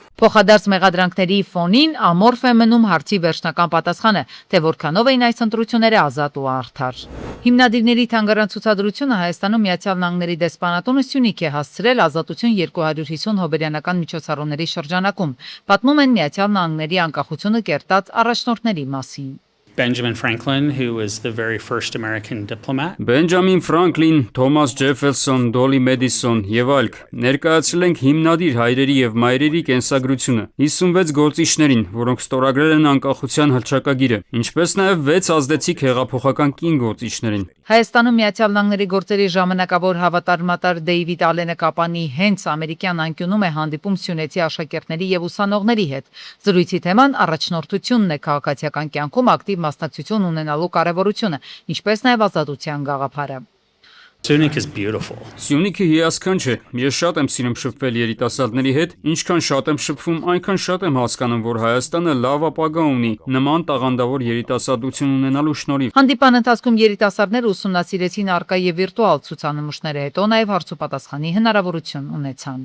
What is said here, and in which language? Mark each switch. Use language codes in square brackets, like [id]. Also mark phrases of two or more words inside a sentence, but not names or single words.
[hy] Փոխադարձ մեղադրանքների ֆոնին ամորֆ է մնում հարցի վերջնական պատասխանը, թե որքանով էին այս ընտրությունները ազատ ու արդար։ Հիմնադիրների թանգարան ցուցադրությունը Հայաստանում Միացյալ Նահանգների դեսպանատունը Սյունիք է հասցրել Ազատություն 250 հոբելյանական միջոցառումների շրջանակում։ Պատմում են Միացյալ Նահանգների անկախությունը կերտած առաջնորդների մասին։ [en] Benjamin Franklin, who was the very first American diplomat. [hy] Բենջամին Ֆրանկլին, Թոմաս Ջեֆերսոն, Դոլի Մեդիսոն եւ այլք ներկայացրել ենք հիմնադիր հայրերի եւ մայրերի կենսագրությունը 56 գործիչներին, որոնք ստորագրել են անկախության հռչակագիրը, ինչպես նաեւ 6 ազդեցիկ հեղափոխական կին գործիչներին։ Հայաստանում Միացյալ Նահանգների գործերի ժամանակավոր հավատարմատար Դեյվիդ Ալենը Կապանի հենց ամերիկյան անկյունում է հանդիպում սյունեցի աշակերտների եւ ուսանողների հետ։ Զրույցի թեման առաջնորդությունն է քաղաքացիական կյանքում ակտիվ մասնակցություն ունենալու կարևորությունը, ինչպես նաև ազատության գաղափարը։ [en] Syunik is beautiful. [hy] Սյունիքը հիասքանչ է։ Ես շատ եմ սիրում շփվել երիտասարդների հետ, ինչքան շատ եմ շփվում, այնքան շատ եմ հասկանում, որ Հայաստանը լավ ապագա ունի նման տաղանդավոր երիտասարդություն ունենալու շնորհիվ։ Հանդիպան ընթացքում երիտասարդները ուսումնասիրեցին առկա եւ վիրտուալ ցուցանմուշները, հետո նաև հարցուպատասխանի հնարավորություն ունեցան։